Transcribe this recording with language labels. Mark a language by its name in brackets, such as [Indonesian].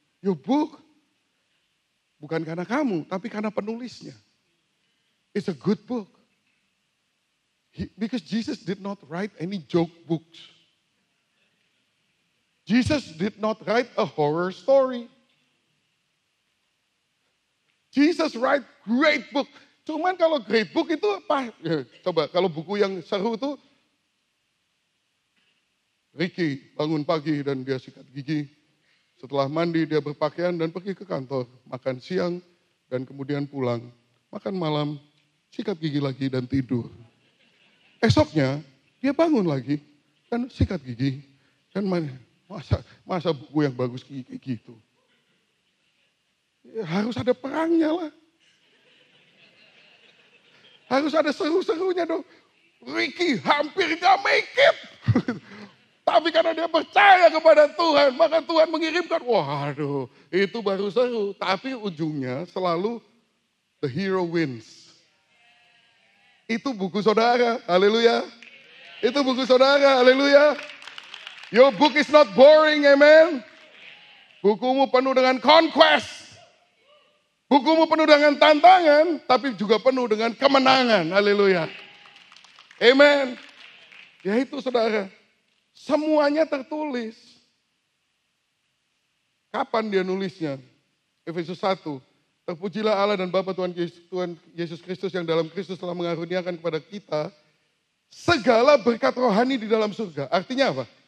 [English] Your book, [Indonesian] bukan karena kamu, tapi karena penulisnya. [English] It's a good book. Because Jesus did not write any joke books. Jesus did not write a horror story. Jesus write great book. [Indonesian] Cuman kalau [English] great book [Indonesian] itu apa? Ya, coba kalau buku yang seru itu, Ricky bangun pagi dan dia sikat gigi. Setelah mandi dia berpakaian dan pergi ke kantor. Makan siang dan kemudian pulang. makan malam, sikat gigi lagi dan tidur. Esoknya dia bangun lagi, kan sikat gigi, kan masa buku yang bagus kayak gitu. Ya, harus ada perangnya lah. Harus ada seru-serunya dong. Ricky hampir gak [English] make it. [Indonesian] Tapi karena dia percaya kepada Tuhan, maka Tuhan mengirimkan. Waduh, itu baru seru. Tapi ujungnya selalu [English] the hero wins. [Indonesian] Itu buku saudara, haleluya. Itu buku saudara, haleluya. [English] Your book is not boring, amen. [Indonesian] Bukumu penuh dengan conquest. Bukumu penuh dengan tantangan, tapi juga penuh dengan kemenangan, haleluya. Amen. Ya itu saudara. Semuanya tertulis. Kapan dia nulisnya? Efesus 1. Terpujilah Allah dan Bapa Tuhan Yesus Kristus yang dalam Kristus telah mengaruniakan kepada kita segala berkat rohani di dalam surga. Artinya apa?